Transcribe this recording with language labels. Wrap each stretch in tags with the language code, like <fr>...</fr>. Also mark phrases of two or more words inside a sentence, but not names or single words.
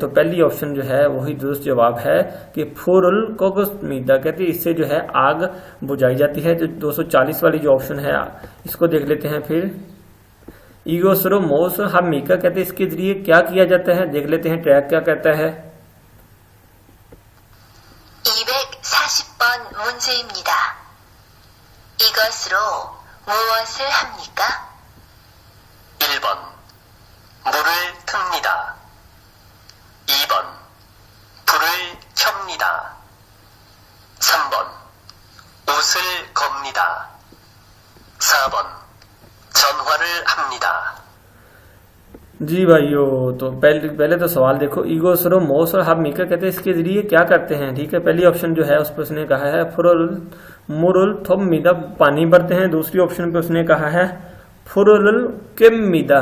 <ur>تو پہلی آپشن جو ہے وہی درست جواب ہے کہ</ur> <ko>불을 끕니다,</ko> <ur>کہتے ہیں اس سے جو ہے آگ بجھائی جاتی ہے. جو 240 والی جو آپشن ہے اس کو دیکھ لیتے ہیں. پھر</ur> <ko>이것으로 뭣 합니까,</ko> <ur>کہتے ہیں اس کے ذریعے کیا کیا جاتا ہے، دیکھ لیتے ہیں ٹریک کیا کہتا ہے.</ur> <ko>240번 문제입니다. 이것으로 무엇을 합니까? 1번 물을 틉니다. 2번 불을 켭니다. 3번 옷을 겁니다. 4번 전화를 합니다.</ko> <ur>جی بھائیو، تو پہلے تو سوال دیکھو.</ur> <ko>이것으로 뭣 어 합니까,</ko> <ur>کہتے ہیں اس کے ذریعے کیا کرتے ہیں۔ ٹھیک ہے، پہلی آپشن جو ہے اس پر اس نے کہا ہے</ur> <ko>불을 물을 틉니다,</ko> <ur>پانی بھرتے ہیں. دوسری آپشن پے اس نے کہا ہے</ur> <ko>불을 켭니다.</ko>